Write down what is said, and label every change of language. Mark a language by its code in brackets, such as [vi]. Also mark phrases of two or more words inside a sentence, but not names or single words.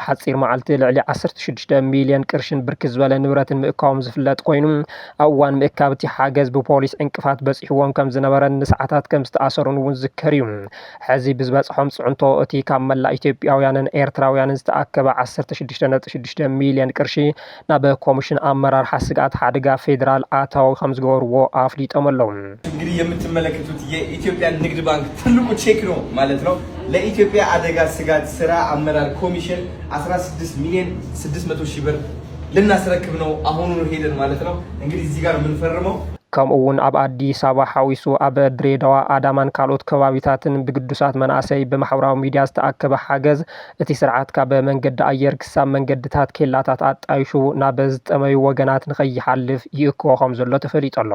[ti] ሓፂር መዓልቲ ልዕሊ 16 ሚልዮን ቅርሽን ብርክት ዝበለ ንብረትን ምእካቦም ዝፍለጥ ኮይኑ ኣብ እዋን ምእካብ እቲ ሓገዝ ብፖሊስ ዕንቅፋት በፂሕዎም ከም ዝነበረን ንሰዓታት ከም ዝተኣሰሩን እውን ዝከር እዩ። ሕዚ ብዝበፅሖም ጽዕንቶ እቲ ካብ መላእ ኢትዮጵያውያንን ኤርትራውያንን ዝተኣከበ 16.6 ሚልዮን ቅርሺ ናብ ኮሚሽን አመራርሓ ስጋት ሓደጋ ፌደራል ኣታዊ ከም ዝገበርዎ አፍሊጦም ኣለዉ። [am] እንግዲህ የምትመለከቱት የኢትዮጵያ ንግድ ባንክ ትልቁ ቼክ ነው ማለት ነው። ለኢትዮጵያ አደጋ ስጋት ስራ አመራር ኮሚሽን 16 ሚሊዮን 600 ሺህ ብር ልናስረክብ ነው አሁኑን ሄደን ማለት ነው። እንግዲህ እዚህ ጋር የምንፈርመው [ti] ከምኡውን ኣብ ኣዲስ ኣበባ ሓዊሱ ኣብ ድሬዳዋ ኣዳማን ካልኦት ከባቢታትን ብግዱሳት መናእሰይ ብማሕበራዊ ሚድያ ዝተኣከበ ሓገዝ እቲ ስርዓት ካብ መንገዲ ኣየር ክሳብ መንገድታት ኬላታት ኣጣይሹ ናብ ዝጠመዩ ወገናት ንኸይሓልፍ ይእክቦ ከም ዘሎ ተፈሊጦሎም።